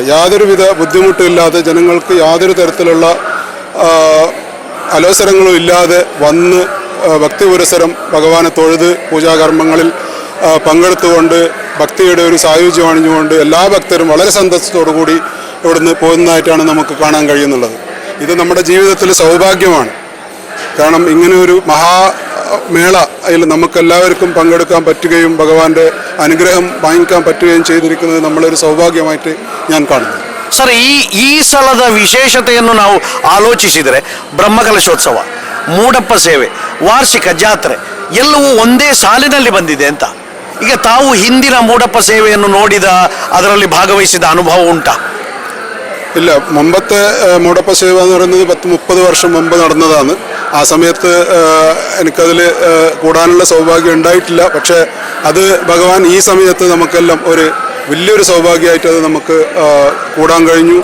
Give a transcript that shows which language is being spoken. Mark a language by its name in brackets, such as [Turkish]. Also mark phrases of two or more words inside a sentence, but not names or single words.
[Malayalam] യാതൊരുവിധ ബുദ്ധിമുട്ടുമില്ലാതെ ജനങ്ങൾക്ക് യാതൊരു തരത്തിലുള്ള അലോസരങ്ങളും ഇല്ലാതെ വന്ന് ഭക്തിപുരസരം ഭഗവാനെ തൊഴുത് പൂജാകർമ്മങ്ങളിൽ പങ്കെടുത്തുകൊണ്ട് ഭക്തിയുടെ ഒരു സായുജ്യം അണിഞ്ഞുകൊണ്ട് എല്ലാ ഭക്തരും വളരെ സന്തോഷത്തോടു കൂടി ഇവിടുന്ന് പോകുന്നതായിട്ടാണ് നമുക്ക് കാണാൻ കഴിയുന്നുള്ളത്. ഇത് നമ്മുടെ ജീവിതത്തിൽ സൗഭാഗ്യമാണ്. കാരണം ഇങ്ങനെ ഒരു മഹാമേള അതിൽ നമുക്കെല്ലാവർക്കും പങ്കെടുക്കാൻ പറ്റുകയും ഭഗവാന്റെ അനുഗ്രഹം വാങ്ങിക്കാൻ പറ്റുകയും ചെയ്തിരിക്കുന്നത് നമ്മളൊരു ಸೌಭಾಗ್ಯമായിട്ട് ഞാൻ കാണുന്നു. [Kannada] ಸರ್, ಈ ಸಲದ ವಿಶೇಷತೆಯನ್ನು ನಾವು ಆಲೋಚಿಸಿದರೆ ಬ್ರಹ್ಮಕಲಶೋತ್ಸವ, ಮೂಡಪ್ಪ ಸೇವೆ, ವಾರ್ಷಿಕ ಜಾತ್ರೆ ಎಲ್ಲವೂ ಒಂದೇ ಸಾಲಿನಲ್ಲಿ ಬಂದಿದೆ ಅಂತ. ಈಗ ತಾವು ಹಿಂದಿನ ಮೂಡಪ್ಪ ಸೇವೆಯನ್ನು ನೋಡಿದ, ಅದರಲ್ಲಿ ಭಾಗವಹಿಸಿದ ಅನುಭವ ಉಂಟಾ? [Malayalam] ഇല്ല, മുമ്പത്തെ മൂടപ്പ സേവ എന്ന് പറയുന്നത് 10-30 വർഷം മുമ്പ് നടന്നതാണ്. ആ സമയത്ത് എനിക്കതിൽ കൂടാനുള്ള സൗഭാഗ്യം ഉണ്ടായിട്ടില്ല. പക്ഷേ അത് ഭഗവാൻ ഈ സമയത്ത് നമുക്കെല്ലാം ഒരു വലിയൊരു സൗഭാഗ്യമായിട്ട് അത് നമുക്ക് കൂടാൻ കഴിഞ്ഞു.